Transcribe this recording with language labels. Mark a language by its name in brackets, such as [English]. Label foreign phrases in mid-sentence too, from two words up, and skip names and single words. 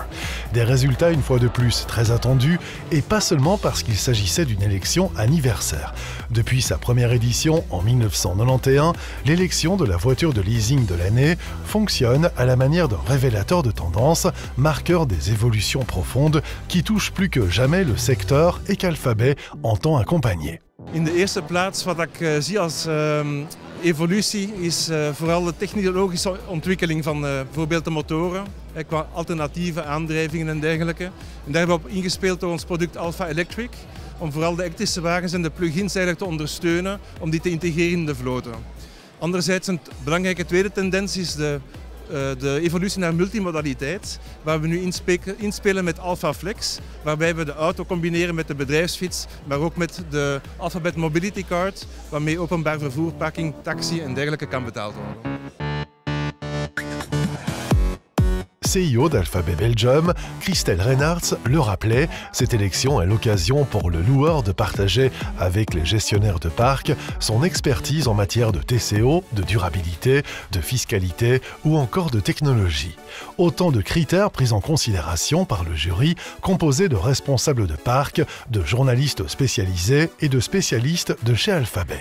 [French] Des résultats une fois de plus très attendus, et pas seulement parce qu'il s'agissait d'une élection anniversaire. Depuis sa première édition en 1991, l'élection de la voiture de leasing de l'année fonctionne à la manière d'un révélateur de tendance, marqueur des évolutions profondes qui touchent plus que jamais le secteur et qu'Alphabet entend accompagner. [Dutch] In de eerste plaats wat ik zie als evolutie is vooral de technologische ontwikkeling van bijvoorbeeld de motoren, qua alternatieve aandrijvingen en dergelijke. En daar hebben we op ingespeeld door ons product Alpha Electric, om vooral de elektrische wagens en de plug-ins eigenlijk te ondersteunen, om die te integreren in de vloten. Anderzijds een belangrijke tweede tendens is de evolutie naar multimodaliteit, waar we nu inspelen met Alpha Flex, waarbij we de auto combineren met de bedrijfsfiets, maar ook met de Alphabet Mobility Card, waarmee openbaar vervoer, parking, taxi en dergelijke kan betaald worden. [French] CEO d'Alphabet Belgium, Christelle Reynards, le rappelait, cette élection est l'occasion pour le loueur de partager avec les gestionnaires de parc son expertise en matière de TCO, de durabilité, de fiscalité ou encore de technologie. Autant de critères pris en considération par le jury, composé de responsables de parc, de journalistes spécialisés et de spécialistes de chez Alphabet.